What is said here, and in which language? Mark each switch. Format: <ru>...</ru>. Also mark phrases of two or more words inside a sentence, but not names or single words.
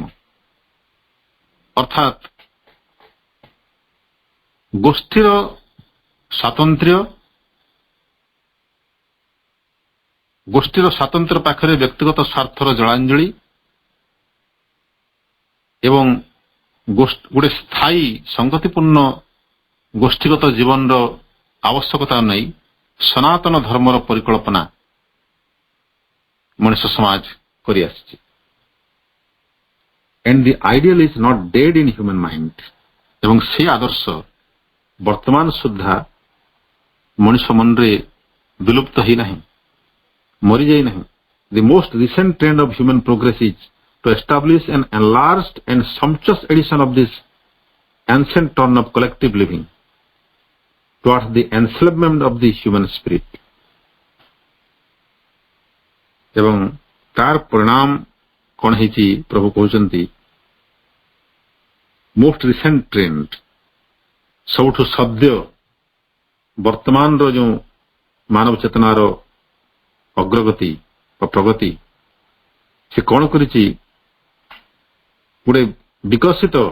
<or>ଅର୍ଥାତ୍ ଗୋଷ୍ଠୀର ସ୍ୱାତନ୍ତ୍ର୍ୟ ପାଖରେ ବ୍ୟକ୍ତିଗତ ସ୍ୱାର୍ଥର ଜଳାଞ୍ଜଳି ଏବଂ ଗୋଟେ ସ୍ଥାୟୀ ସଂଗତିପୂର୍ଣ୍ଣ ଗୋଷ୍ଠୀଗତ ଜୀବନର ଆବଶ୍ୟକତା ନେଇ ସନାତନ ଧର୍ମର ପରିକଳ୍ପନା ମଣିଷ ସମାଜ କରି ଆସିଛି।</or> <en>and the ideal is not dead in human mind,</en> <or>ଏବଂ ସେ ଆଦର୍ଶ ବର୍ତ୍ତମାନ ସୁଦ୍ଧା ମଣିଷ ମନରେ ବିଲୁପ୍ତ ହୋଇନାହିଁ, ମରିଯାଇ ନାହିଁ।</or> <en>The most recent trend of human progress is to establish an enlarged and sumptuous edition of this ancient turn of collective living towards the enslavement of the human spirit.</en> <or>ଏବଂ ତାର ପରିଣାମ କଣ ହେଇଛି ପ୍ରଭୁ କହୁଛନ୍ତି,</or> <en>most recent trend,</en> <or>ସବୁଠୁ ସଦ୍ୟ ବର୍ତ୍ତମାନର ଯେଉଁ ମାନବ ଚେତନାର ଅଗ୍ରଗତି ବା ପ୍ରଗତି, ସେ କଣ କରିଛି, ଗୋଟେ ବିକଶିତ,</or>